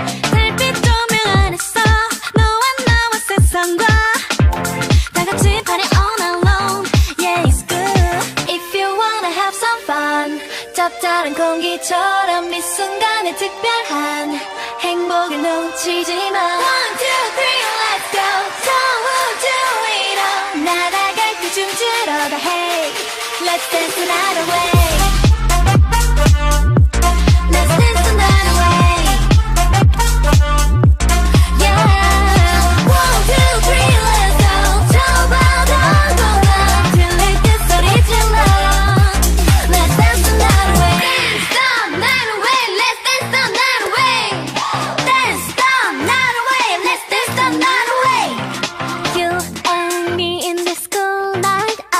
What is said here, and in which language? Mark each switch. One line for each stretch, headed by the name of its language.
Korean: 달빛 조명 안에서 너와 나와 세상과 다 같이
English: party all night long. Yeah, it's good if you wanna have some fun.
Korean: 짭짤한 공기처럼 이 순간의 특별한 행복을 놓치지 마.
English: One, two, three, let's go.
Korean: 저 우주 위로 날아갈 때 춤추러 가.
English: Hey, let's dance the night away. Let's dance the night away. Yeah. One, two, three, let's go.
Korean: 저 바다 건너 들릴 때 소리 질러.
English: Let's dance the night away. Dance the night away. Let's dance the night away. Dance the night away. Let's dance the night away. You and me in this cool night.